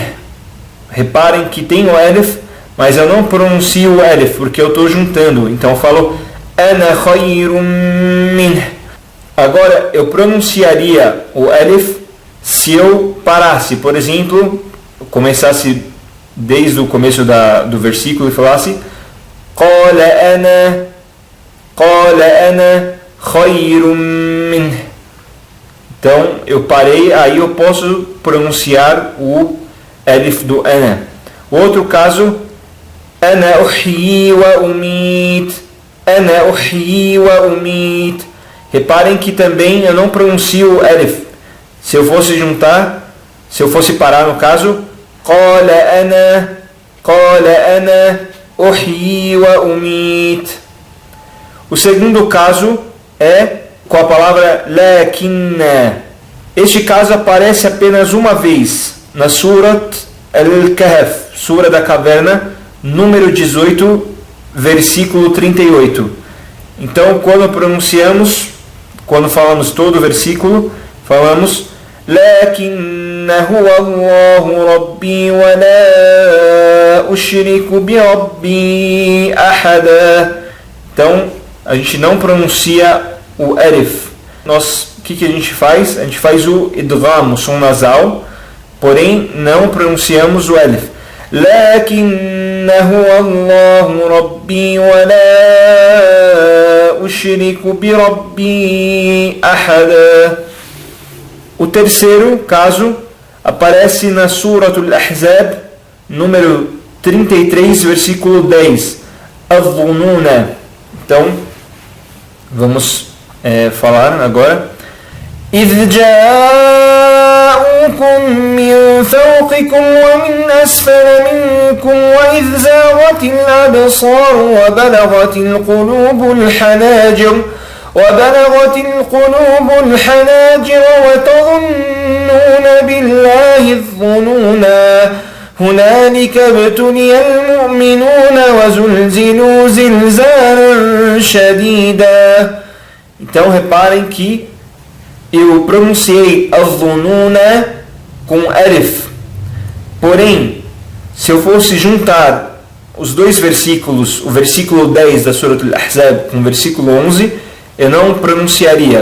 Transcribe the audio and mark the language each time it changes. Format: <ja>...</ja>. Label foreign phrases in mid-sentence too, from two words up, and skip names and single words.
<pt>Reparem que tem o alif, mas eu não pronuncio o alif, porque eu estou juntando. Então, eu falo</pt> <ar>ana khayrun minh.</ar> <pt>Agora, eu pronunciaria o alif se eu parasse, por exemplo, começasse desde o começo do versículo e falasse</pt> <ar>qala ana khayrun minh.</ar> <pt>Então eu parei, aí eu posso pronunciar o alif do ana. O outro caso,</pt> <ar>أنا أحيي وأميت، أنا أحيي وأميت.</ar> <pt>Reparem que também eu não pronuncio o alif. Se eu fosse juntar, se eu fosse parar no caso,</pt> <ar>قال أنا أحيي وأميت.</ar> <pt>O segundo caso é com a palavra lakinna. Este caso aparece apenas uma vez na Surat Al-Kahf, Sura da Caverna, número 18, versículo 38. Então, quando falamos todo o versículo, falamos</pt> <ar>lakinna huwa Allahu rabbi wa la ushriku bi rabbi ahada.</ar> <pt>Então, a gente não pronuncia o alif. O que a gente faz? A gente faz o idgham, o som nasal, porém não pronunciamos o alif.</pt> <ar>لكنا هو الله ربي ولا أشرك بربي أحدا.</ar> <pt>O terceiro caso aparece na Suratul Ahzab, número 33, versículo 10. Adh-dhununa. Então, vamos falar agora.</pt> <ar>إِذْ جَاءُوكُمْ مِنْ فَوْقِكُمْ وَمِنْ أَسْفَلَ مِنْكُمْ وَإِذْ زَاغَتِ الْأَبْصَارُ وَبَلَغَتِ الْقُلُوبُ الْحَنَاجِرَ وَتَظُنُّونَ بِاللَّهِ الظُّنُونَا هُنَالِكَ ابْتُلِيَ الْمُؤْمِنُونَ وَزُلْزِلُوا زِلْزَالًا شَدِيدًا.</ar> <pt>Então reparem que eu pronunciei adh-dhununa com alif. Porém, se eu fosse juntar os dois versículos, o versículo 10 da Surah Al-Ahzab com o versículo 11, eu não pronunciaria.</pt>